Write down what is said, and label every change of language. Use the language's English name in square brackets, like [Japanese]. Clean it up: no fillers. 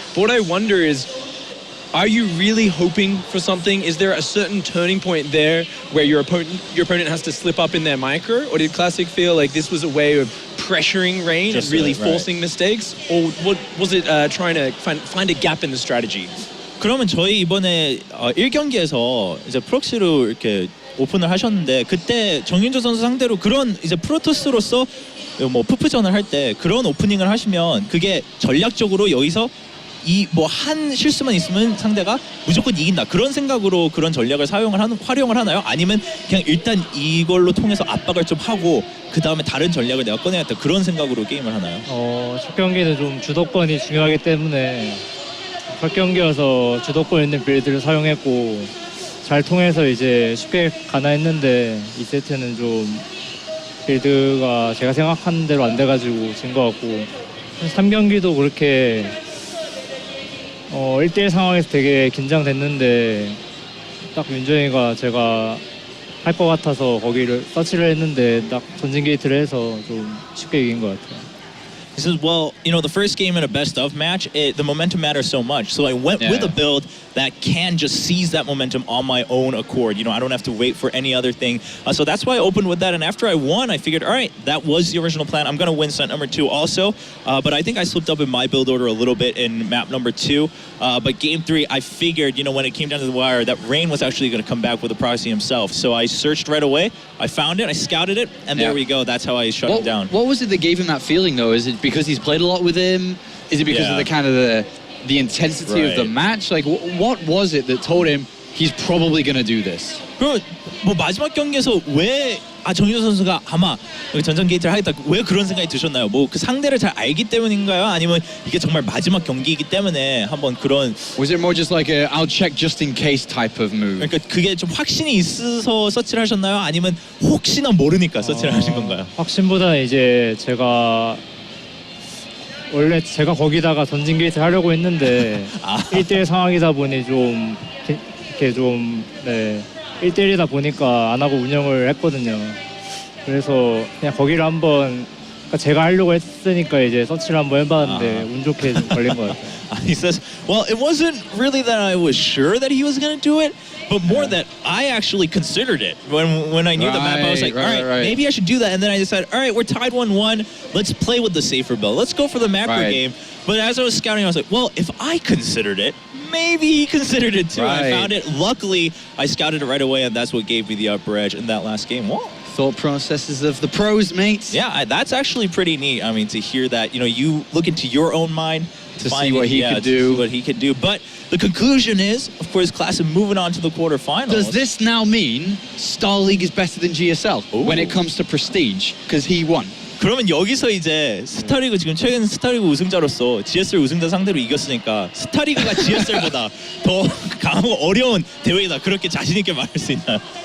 [English] But what I wonder is, are you really hoping for something? Is there a certain turning point there where your opponent has to slip up in their micro, or did Classic feel like this was a way of pressuring Rain and really forcing mistakes, or what was it trying to find a gap in the strategy? [Korean] 그러면 저희 이번에 1경기에서 이제 프록시로 이렇게 오픈을 하셨는데 그때 정윤조 선수 상대로 그런 이제 프로토스로서 뭐 푸프전을 할 때 그런 오프닝을 하시면 그게 전략적으로 여기서 이 뭐 한 실수만 있으면 상대가 무조건 이긴다 그런 생각으로 그런 전략을 활용을 하나요? 아니면 그냥 일단 이걸로 통해서 압박을 좀 하고 그 다음에 다른 전략을 내가 꺼내야겠다 그런 생각으로 게임을 하나요? 첫 경기는 좀 주도권이 중요하기 때문에 첫 경기여서 주도권 있는 빌드를 사용했고 잘 통해서 이제 쉽게 가나 했는데 이 세트는 좀 빌드가 제가 생각한 대로 안 돼가지고 진 것 같고 3경기도 그렇게 1대1 상황에서 되게 긴장됐는데 딱 윤정이가 제가 할 것 같아서 거기를 서치를 했는데 딱 전진 게이트를 해서 좀 쉽게 이긴 것 같아요. [English] He says, well, you know, the first game in a best-of match, the momentum matters so much. So I went with a build that can just seize that momentum on my own accord. You know, I don't have to wait for any other thing. So that's why I opened with that. And after I won, I figured, all right, that was the original plan. I'm going to win set number 2 also. But I think I slipped up in my build order a little bit in map number 2. But game 3, I figured, you know, when it came down to the wire, that Rain was actually going to come back with a proxy himself. So I searched right away. I found it. I scouted it. And there we go. That's how I shut him down. What was it that gave him that feeling, though? Is it because he's played a lot with him? Is it because of the kind of the intensity of the match? Like, what was it that told him he's probably going to do this? [Korean] 그럼 뭐 마지막 경기에서 왜 정윤호 선수가 아마 전전 게이트를 하겠다 왜 그런 생각이 드셨나요? 뭐 그 상대를 잘 알기 때문인가요? 아니면 이게 정말 마지막 경기이기 때문에 한번 그런 [English] Was it more just like a I'll check just in case type of move? [Korean] 그러니까 그게 좀 확신이 있어서 서치를 하셨나요? 아니면 혹시나 모르니까 서치를 하신 건가요? 확신보다는 이제 제가 원래 제가 거기다가 전진 게이트 하려고 했는데 1대1 상황이다 보니 좀 이렇게 좀 1대1이다 보니까 안 하고 운영을 했거든요. 그래서 그냥 거기를 한번 그러니까 제가 하려고 했으니까 이제 서치를 한번 해봤는데 운 좋게 좀 걸린 것 같아요. [English] He says, well, it wasn't really that I was sure that he was going to do it, but more that I actually considered it. When I knew the map, I was like, all right, maybe I should do that. And then I decided, all right, we're tied 1-1. Let's play with the safer build. Let's go for the macro game. But as I was scouting, I was like, well, if I considered it, maybe he considered it too. I found it. Luckily, I scouted it right away, and that's what gave me the upper edge in that last game. Whoa. Thought processes of the pros, mates. Yeah, that's actually pretty neat. I mean, to hear that, you know, you look into your own mind to see what he could do. What he could do. But the conclusion is, of course, Class is moving on to the quarterfinals. Does this now mean Star League is better than GSL when it comes to prestige? Because he won. [Korean] 그러면 여기서 이제 스타리그 지금 최근 스타리그 우승자로서 GSL 우승자 상대로 이겼으니까 스타리그가 GSL보다 더 강하고 어려운 대회이다. 그렇게 자신 있게 말할 수 있나요?